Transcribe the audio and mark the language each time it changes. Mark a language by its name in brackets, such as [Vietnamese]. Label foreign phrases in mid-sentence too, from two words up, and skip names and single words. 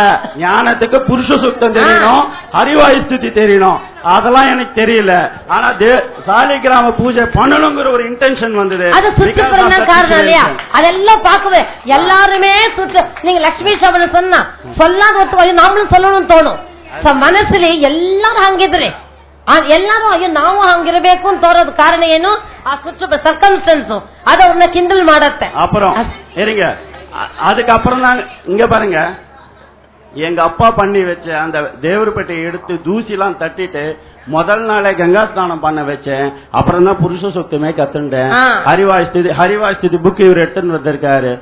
[Tamil] ஞானத்துக்கு புருஷ சுத்தம் தெரியணும், ஹரிவாயு ஸ்துதி தெரியணும். அதெல்லாம் எனக்கு தெரியல. ஆனா சாலிகிராம பூஜை பண்ணணுங்கிற ஒரு இன்டென்ஷன் வந்தது. அது சுற்றுப்புறம் காரணம் இல்லையா? அதெல்லாம் பார்க்கவே எல்லாருமே நீங்க லட்சுமி சபனை சொன்னா சொல்லாத நாமளும் சொல்லணும்னு தோணும். [Kannada] ಮನಸ್ಸಲ್ಲಿ ಎಲ್ಲರೂ ಹಂಗಿದ್ರೆ ಎಲ್ಲರೂ ಅಯ್ಯೋ ನಾವು ಹಂಗಿರಬೇಕು ಅಂತ ತೋರೋದು ಕಾರಣ ಏನು? ಆ ಸುತ್ತ ಸರ್ಕಮ್ಸ್ಟೆನ್ಸ್ ಅದು ಅವ್ರನ್ನ ಕಿಂಡಲ್ ಮಾಡತ್ತೆ. [Tamil] அப்புறம் இருங்க, அதுக்கப்புறம் தான் இங்க பாருங்க, எங்க அப்பா பண்ணி வச்ச அந்த தேவர்பேட்டையை எடுத்து தூசிலாம் தட்டிட்டு முதல் நாளே கங்கா ஸ்நானம் பண்ண வச்சேன். அப்புறம் தான் புருஷ சுத்தமே கத்துட்டேன். ஹரிவாஸ்தி புக் இவர் எடுத்துன்னு வந்திருக்காரு.